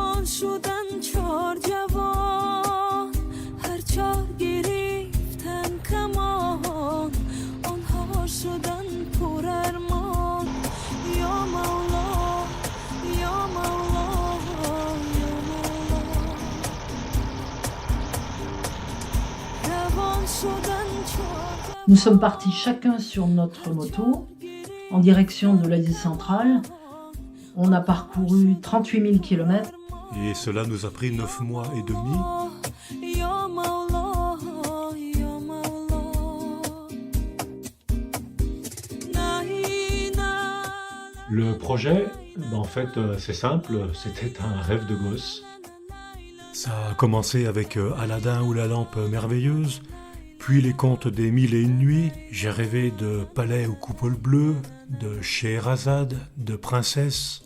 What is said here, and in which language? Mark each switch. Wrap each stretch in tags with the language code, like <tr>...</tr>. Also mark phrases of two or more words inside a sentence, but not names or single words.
<fa>شدن چار جوان هر چار گرفتن کمان آنها شدن پر ارمان یا مولا یا مولا یا مولا روان شدن چار</fa> <fr>Nous sommes partis chacun sur notre moto en direction de l'Asie centrale. On a parcouru 38 000 km. Et cela nous a pris 9 mois et demi.</fr> <fa>یا مولا یا مولا نه نه</fa> <fr>Le projet, en fait, c'est simple, c'était un rêve de gosse. Ça a commencé avec Aladdin ou la lampe merveilleuse, puis les contes des 1001 nuits. J'ai rêvé de palais aux coupoles bleues, de Scheherazade, de princesses.</fr>